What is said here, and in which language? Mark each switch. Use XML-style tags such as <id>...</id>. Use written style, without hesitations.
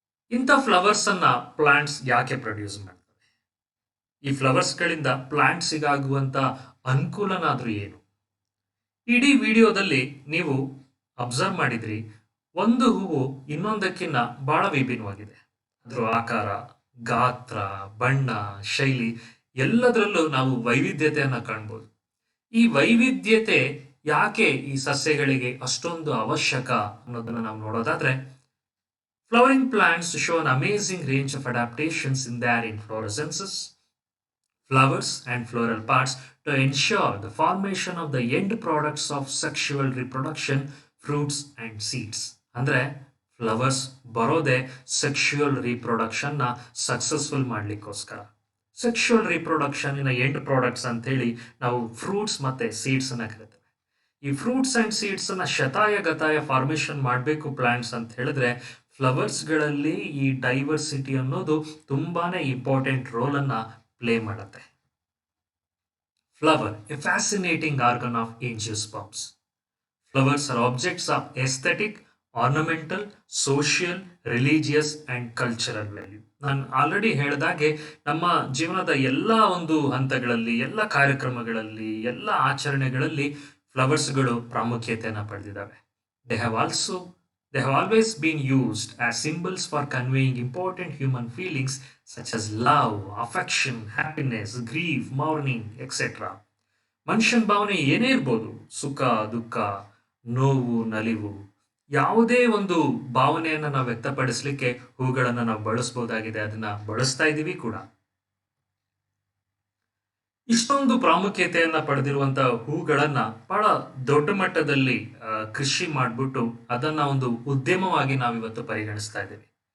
<kn>ಇಂಥ ಫ್ಲವರ್ಸ್ ಅನ್ನ ಪ್ಲಾಂಟ್ಸ್ ಯಾಕೆ ಪ್ರೊಡ್ಯೂಸ್ ಮಾಡ್ತವೆ? ಈ ಫ್ಲವರ್ಸ್ಗಳಿಂದ ಪ್ಲಾಂಟ್ಸಿಗಾಗುವಂತ ಅನುಕೂಲನಾದ್ರೂ ಏನು? ಇಡೀ ವಿಡಿಯೋದಲ್ಲಿ ನೀವು ಅಬ್ಸರ್ವ್ ಮಾಡಿದ್ರಿ, ಒಂದು ಹೂವು ಇನ್ನೊಂದಕ್ಕಿಂತ ಬಹಳ ವಿಭಿನ್ನವಾಗಿದೆ. ಅದರ ಆಕಾರ, ಗಾತ್ರ, ಬಣ್ಣ, ಶೈಲಿ ಎಲ್ಲದರಲ್ಲೂ ನಾವು ವೈವಿಧ್ಯತೆಯನ್ನ ಕಾಣ್ಬೋದು. ಈ ವೈವಿಧ್ಯತೆ ಯಾಕೆ ಈ ಸಸ್ಯಗಳಿಗೆ ಅಷ್ಟೊಂದು ಅವಶ್ಯಕ ಅನ್ನೋದನ್ನ ನಾವು ನೋಡೋದಾದ್ರೆ,</kn> <en>flowering plants show an amazing range of adaptations in their inflorescences, flowers and floral parts to ensure the formation of the end products of sexual reproduction, fruits and seeds.</en> <kn>ಅಂದ್ರೆ ಫ್ಲವರ್ಸ್ ಬರೋದೇ ಸೆಕ್ಷುವಲ್ ರಿಪ್ರೊಡಕ್ಷನ್ ನ successful ಮಾಡ್ಲಿಕ್ಕೋಸ್ಕರ. Sexual reproduction ಇನ end products ಅಂತ ಹೇಳಿ ನಾವು fruits ಮತ್ತೆ seeds ಅನ್ನ ಕರಿತೇವೆ. ಈ ಫ್ರೂಟ್ಸ್ ಅಂಡ್ ಸೀಡ್ಸ್ ಅನ್ನ ಶತಾಯ ಗತಾಯ ಫಾರ್ಮೇಶನ್ ಮಾಡಬೇಕು ಪ್ಲಾಂಟ್ಸ್ ಅಂತ ಹೇಳಿದ್ರೆ, ಫ್ಲವರ್ಸ್ಗಳಲ್ಲಿ ಈ ಡೈವರ್ಸಿಟಿ ಅನ್ನೋದು ತುಂಬಾನೇ ಇಂಪಾರ್ಟೆಂಟ್ ರೋಲ್ ಅನ್ನ ಪ್ಲೇ ಮಾಡುತ್ತೆ.</kn> <en>Flower, a fascinating organ of angiosperms. Flowers are objects of aesthetic, ornamental, social, religious and cultural value.</en> <kn>ನಾನು ಆಲ್ರೆಡಿ ಹೇಳಿದಾಗೆ ನಮ್ಮ ಜೀವನದ ಎಲ್ಲ ಒಂದು ಹಂತಗಳಲ್ಲಿ, ಎಲ್ಲ ಕಾರ್ಯಕ್ರಮಗಳಲ್ಲಿ, ಎಲ್ಲ ಆಚರಣೆಗಳಲ್ಲಿ ಫ್ಲವರ್ಸ್ಗಳು ಪ್ರಾಮುಖ್ಯತೆಯನ್ನು ಪಡೆದಿದ್ದಾವೆ.</kn> <en>They have also They have always been used as symbols for conveying important human feelings such as love, affection, happiness, grief, mourning, etc.</en> <kn>ಮನುಷ್ಯನ ಭಾವನೆ ಏನೇ ಇರ್ಬೋದು, ಸುಖ, ದುಃಖ, ನೋವು, ನಲಿವು, ಯಾವುದೇ ಒಂದು ಭಾವನೆಯನ್ನ ನಾವು ವ್ಯಕ್ತಪಡಿಸ್ಲಿಕ್ಕೆ ಹೂಗಳನ್ನ ನಾವು ಬಳಸ್ಬೋದಾಗಿದೆ. ಅದನ್ನ ಬಳಸ್ತಾ ಇದೀವಿ ಕೂಡ. ಇಷ್ಟೊಂದು ಪ್ರಾಮುಖ್ಯತೆಯನ್ನ ಪಡೆದಿರುವಂತಹ ಹೂಗಳನ್ನ ಬಹಳ ದೊಡ್ಡ ಮಟ್ಟದಲ್ಲಿ ಕೃಷಿ ಮಾಡ್ಬಿಟ್ಟು ಅದನ್ನ ಒಂದು ಉದ್ಯಮವಾಗಿ ನಾವಿವತ್ತು ಪರಿಗಣಿಸ್ತಾ ಇದ್ದೀವಿ.</kn>